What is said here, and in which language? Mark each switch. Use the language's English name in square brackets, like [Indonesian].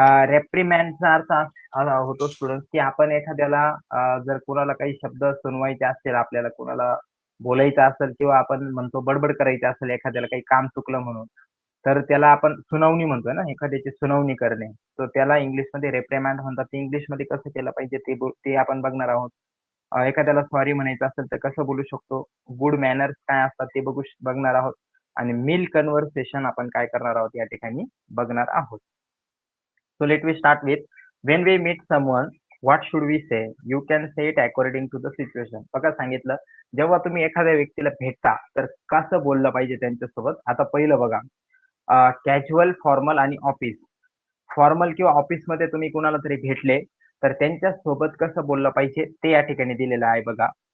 [Marathi] रेप्रिमॅन्डचा अर्थ होतो स्टुडंट की आपण एखाद्याला जर कुणाला काही शब्द सुनवायचे असतील, आपल्याला कुणाला बोलायचं असेल किंवा आपण म्हणतो बडबड करायची असेल एखाद्याला काही काम चुकलं म्हणून, तर त्याला आपण सुनावणी म्हणतोय ना, एखाद्याची सुनावणी करणे. तर त्याला इंग्लिशमध्ये रेप्रिमॅन्ड म्हणतात. ते इंग्लिशमध्ये कसं केलं पाहिजे ते आपण बघणार आहोत. एखाद्याला सॉरी म्हणायचं असेल तर कसं बोलू शकतो, गुड मॅनर्स काय असतात ते बघणार आहोत. आणि मिल कन्व्हर्सेशन आपण काय करणार आहोत या ठिकाणी बघणार आहोत. [English] So let we start with, when we meet someone, what should we say? You can say it according to the situation. [Marathi] बघा सांगितलं, जेव्हा तुम्ही एखाद्या व्यक्तीला भेटता तर कसं बोललं पाहिजे त्यांच्यासोबत. आता पहिलं बघा, कॅज्युअल, फॉर्मल आणि ऑफिस. फॉर्मल किंवा ऑफिसमध्ये तुम्ही कुणाला तरी भेटले तर त्यांच्या सोबत कसं बोललं पाहिजे ते या ठिकाणी दिलेलं आहे बघा.